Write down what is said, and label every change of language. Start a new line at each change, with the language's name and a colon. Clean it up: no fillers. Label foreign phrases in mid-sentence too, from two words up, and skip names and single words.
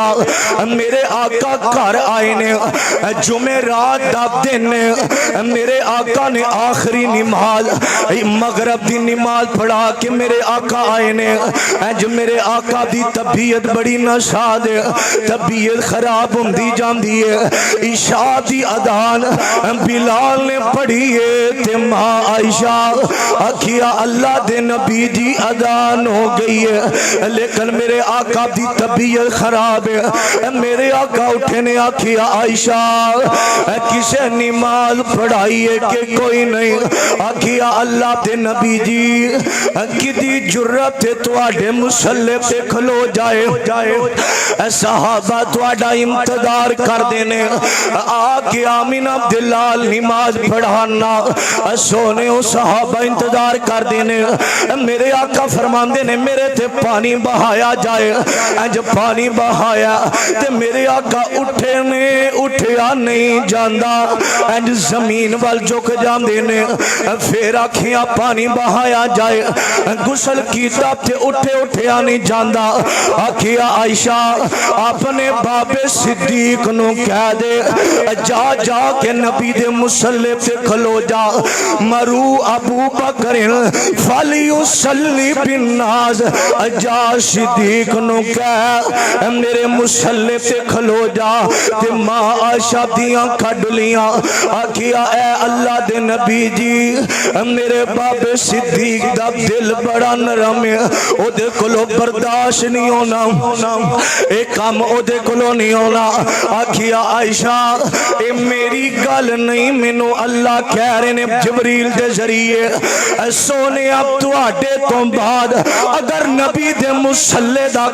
Punjabi: میرے آقا گھر آئے نے، جمعرات دا دن میرے آقا نے آخری نماز مغرب دی نماز پڑھا کے میرے آقا آئے نے، جو میرے آقا دی طبیعت بڑی نشاد ہے، طبیعت خراب ہوندی جاندی ہے۔ عشاء دی اذان بلال نے پڑھی ہے تے ماں عائشہ آکھیا اللہ دے نبی دی اذان ہو گئی ہے، لیکن میرے آقا دی طبیعت خراب ہے۔ میرے آقا اٹھے نے آکھیا عائشہ کسے نماز پڑھائی ہے کہ کوئی نہیں؟ آکھیا اللہ دے نبی جی کدی جرت تواڈے مصلی تے کھلو جائے، صحابہ تواڈا انتظار کر دینے، آکے آمینہ دلال نماز پڑھانا، سونے صحابہ انتظار کر دینے۔ میرے آقا فرماندے نے میرے تے پانی بہایا جائے، جب پانی بہایا تے میرے آقا اٹھے نے، اٹھیا نہیں جاندہ، زمین وال جھک جاندے نے، پھر آکھیاں پانی بہایا جائے، غسل کیتا تے اٹھیا نہیں جاندہ۔ آکھیا عائشہ اپنے باب صدیق نو کہہ دے جا جا کے نبی دے مصلی تے کھلو جا،
Arabic: مرو ابو بکر فلیصلی بالناس،
Punjabi: جا صدیق نو کہہ میرے مصلی تے کھلو جا، تے ماں عائشہ دیاں کھڈ لیاں آکھیا اے اللہ دے نبی جی میرے بابے صدیق دا دل بڑا نرم ہے او دے کولو برداشت نہیں ہونا اے کام او دے کولو نہیں ہونا آکھیا عائشہ اے میری گل نہیں مینوں اللہ کہہ رہے نے جبریل دے ذریعے اے سونے اب تواڈے تو بعد اگر نبی دے مصلی دا